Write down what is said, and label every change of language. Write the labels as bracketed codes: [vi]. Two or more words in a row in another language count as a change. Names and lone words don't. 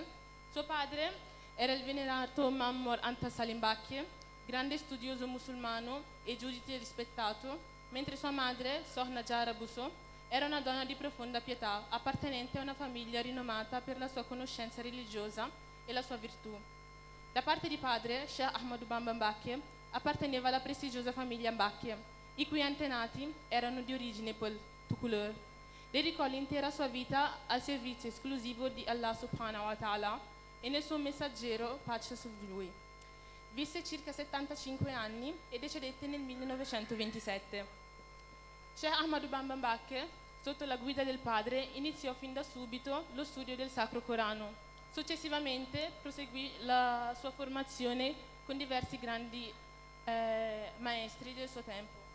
[it] Suo padre era il venerato Mammor Anta Salim Mbacké, grande studioso musulmano e giudice rispettato, mentre sua madre, Sohna Jara Bousso, era una donna di profonda pietà, appartenente a una famiglia rinomata per la sua conoscenza religiosa e la sua virtù. Da parte di padre, Sheikh Ahmadou Bamba Mbacké apparteneva alla prestigiosa famiglia Mbacké, i cui antenati erano di origine Tukulur. Dedicò l'intera sua vita al servizio esclusivo di Allah [ar] سبحانه وتعالى [it] e nel suo messaggero, pace su lui. Visse circa 75 anni e decedette nel 1927. Sheikh Ahmadou Bamba Mbacké, sotto la guida del padre, iniziò fin da subito lo studio del Sacro Corano. Successivamente proseguì la sua formazione con diversi grandi maestri del suo tempo.